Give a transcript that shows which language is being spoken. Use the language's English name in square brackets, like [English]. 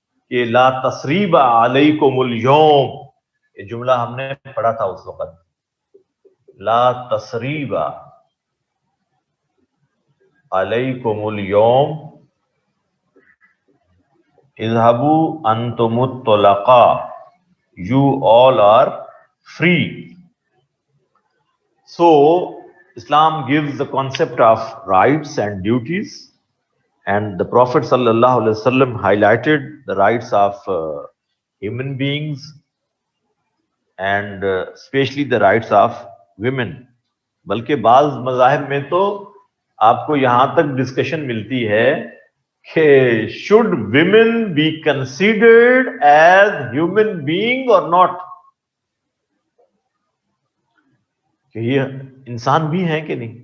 [Arabic] کہ لا تصریب علیکم اليوم، [Urdu] یہ جملہ ہم نے پڑھا تھا اس وقت، [Arabic] لا تصریب علیکم اليوم اذهبوا انتم الطلقاء، [English] you all are free. So Islam gives the concept of rights and duties, and the Prophet sallallahu alaihi wasallam highlighted the rights of human beings and especially the rights of women. [Urdu] بلکہ بعض مذاہب میں تو آپ کو یہاں تک discussion ملتی ہے کہ [English] should women be considered as human being or not، [Urdu] کہ یہ انسان بھی ہیں کہ نہیں.